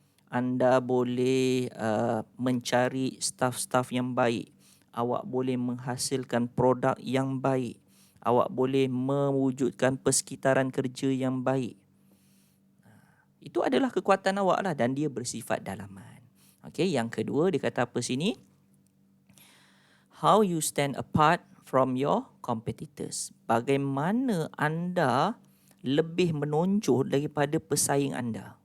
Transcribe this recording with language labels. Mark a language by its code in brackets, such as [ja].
[ms] Anda boleh mencari staf-staf yang baik. Awak boleh menghasilkan produk yang baik. Awak boleh mewujudkan persekitaran kerja yang baik. Itu adalah kekuatan awak lah dan dia bersifat dalaman. Okay, yang kedua dia kata apa sini? [en] How you stand apart from your competitors. [ms] Bagaimana anda lebih menonjol daripada pesaing anda.